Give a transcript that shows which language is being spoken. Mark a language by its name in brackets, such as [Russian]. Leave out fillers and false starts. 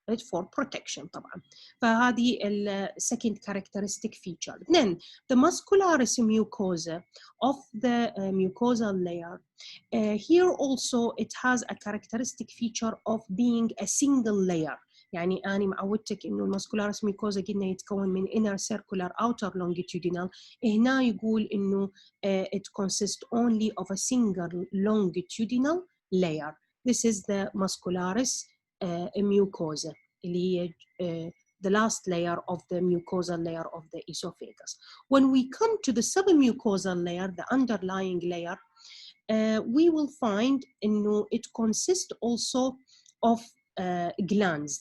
[English] For protection [Arabic] طبعا. فهذه [English] second characteristic feature. Then the muscularis mucosa of the mucosal layer. Here also it has a characteristic feature of being a single layer. [Arabic] أنا معودتك إنه الماسكولاريس ميكوزا قلنا يتكون من [English] inner circular outer longitudinal. [Arabic] هنا يقول إنه [English] it consists only of a single longitudinal layer. This is the muscularis mucosa, the last layer of the mucosal layer of the esophagus. When we come to the submucosal layer, the underlying layer, we will find it consists also of glands.